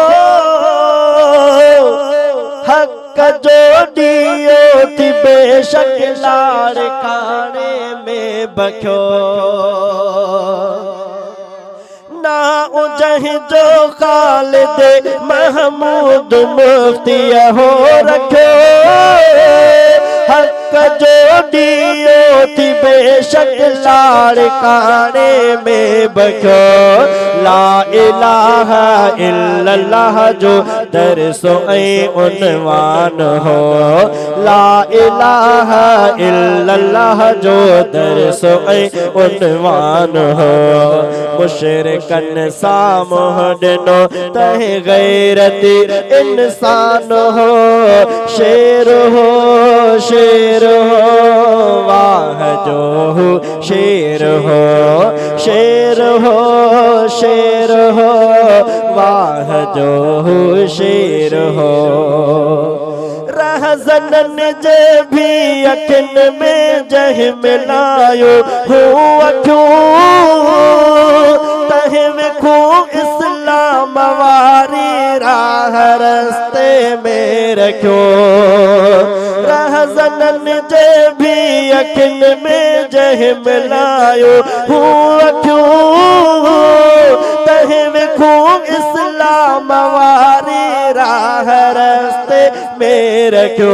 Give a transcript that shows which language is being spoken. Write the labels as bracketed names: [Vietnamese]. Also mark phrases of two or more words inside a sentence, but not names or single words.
[Sindhi] हक जो दियो थी बेशक लाड़काने में बख्यो। ना उजह जो खालिद महमूद मुफ्ती हो रखो। हक जो दियो थी बेशक लाड़काने में बख्यो। [Arabic] لا إله إلا الله [Sindhi] जो दरसो ऐं उन्वान हो। [Arabic] لا إله إلا الله [Sindhi] जो दरसो ऐं उन्वान हो। मुशरिकन सां मोह ॾिनो तह गैरती इंसान हो। शेर हो शेर हो वाह जो शेर हो। शेर हो शेर हो वाह जो शेर हो। रहज़नन जे भी अखिन में जह मिलायो हुआ क्यों। तह विखो इस्लाम वारी राह रस्ते में रखो। रहज़नन जे भी अखिन में जह मिलायो हुआ क्यों। तह विखो इस्लाम वारी राह रस्ते में रखो।